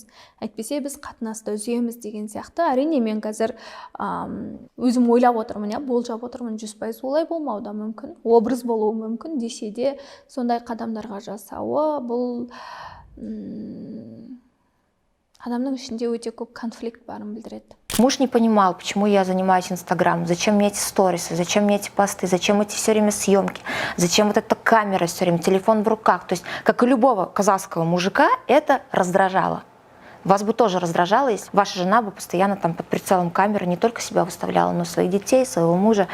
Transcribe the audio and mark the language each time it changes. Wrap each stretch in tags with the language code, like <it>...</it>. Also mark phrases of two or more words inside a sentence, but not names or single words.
<kk>Әйтпесе біз қатынасты үземіз деген сияқты. Әрине мен қазір өзім ойлап отырмын, болжап отырмын, 100% олай болмауы да мүмкін, образ болуы мүмкін, десе де сондай қадамдарға жасау бұл адамның ішінде өте көп конфликт барын білдіреді.</kk> <ru>Муж не понимал, почему я занимаюсь Инстаграмом, зачем мне эти сторисы, зачем мне эти посты, зачем эти все время съемки, зачем вот эта камера все время, телефон в руках. То есть, как и любого казахского мужика, это раздражало. Вас бы тоже раздражало, если ваша жена бы постоянно там под прицелом камеры не только себя выставляла, но и своих детей, своего мужа.</ru>